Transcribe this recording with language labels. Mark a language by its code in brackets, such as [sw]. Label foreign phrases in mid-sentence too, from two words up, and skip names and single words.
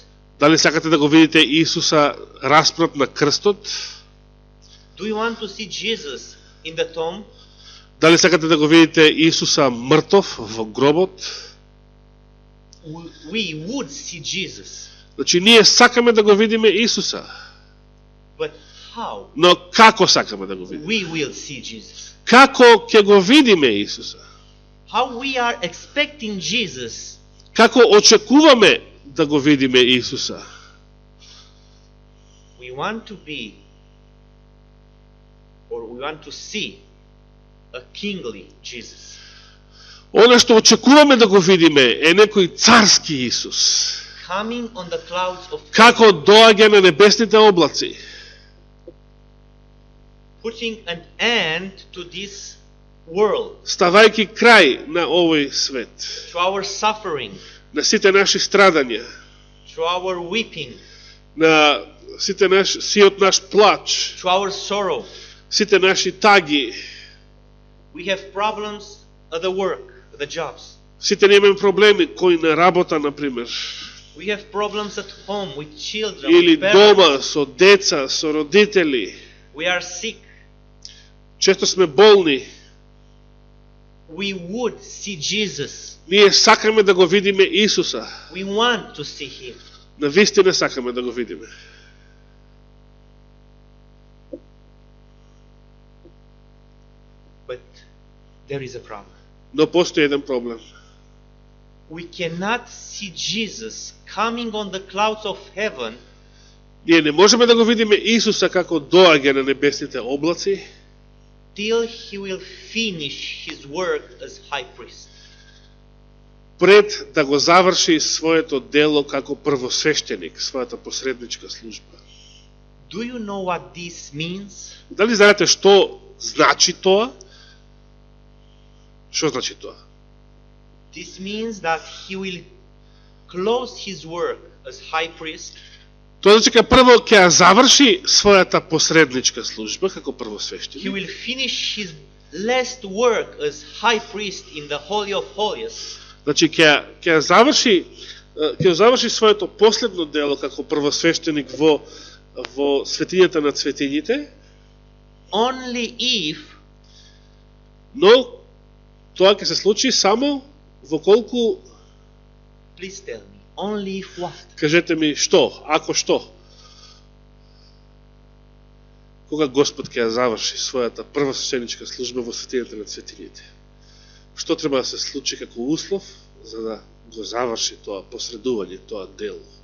[mk] Дали сакате да го видите Исуса распнат на крстот? [en] Do you want to see Jesus in the tomb? [mk] Дали сакате да го видите Исуса мртов во гробот? [en] We would see Jesus. [mk] Значи, ние сакаме да го видиме Исуса. [en] But how? [mk] Но како сакаме да го видиме? [en] We will see Jesus. [mk] Како ќе го видиме Исуса? [en] How we are expecting Jesus [mk] Како очекуваме да го видиме Исуса? [en] we want to be, or we want to see a kingly Jesus. [mk] Оно што очекуваме да го видиме е некој царски Исус. [en] Coming on the clouds of [mk] Како доаѓа на небесните облаци. [en] putting an end to this world, [mk] Ставајќи крај на овој свет. [en] to our suffering, [mk] На сите наши страдања. [en] to our weeping, [mk] На сиот наш плач. [en] to our sorrow. [mk] Сите наши таги. [en] We have problems at the work, at the jobs. [mk] Сите имаме проблеми, кои на работа, например. [en] We have problems at home with children, [mk] Или [en] with parents. [mk] дома, со деца, со родители. [en] We are sick. [mk] Често сме болни. [en] We would see Jesus. [mk] Ние сакаме да го видиме Исуса. [en] We want to see him. [mk] Навистина сакаме да го видиме. [en] But there is a problem. [mk] Но постои еден проблем. [en] We cannot see Jesus coming on the clouds of heaven [mk] Ние не можеме да го видиме Исуса како доаѓа на небесните облаци, till he will finish his work as high priest. пред да го заврши своето дело како првосвещеник, својата посредничка служба. [en] Do you know what this means? [mk] Дали знаете што значи тоа? Што значи тоа? [en] This means that he will close his work as high priest. [mk] Тоа значи дека прво ќе ја заврши својата посредничка служба како [en] He [mk] првосвештеник. [en] will finish his last work as high priest in the Holy of Holies. [mk] Значи ќе заврши своето последно дело како првосвештеник во светињата на светињите, [en] Only if [mk] но тоа ќе се случи само во колку, [en] please tell me, only if what? [mk] кажете ми што, ако што? Кога Господ ќе ја заврши својата првосвештеничка служба во светињата на светињите. Што треба да се случи како услов за да го заврши тоа посредување, тоа дело?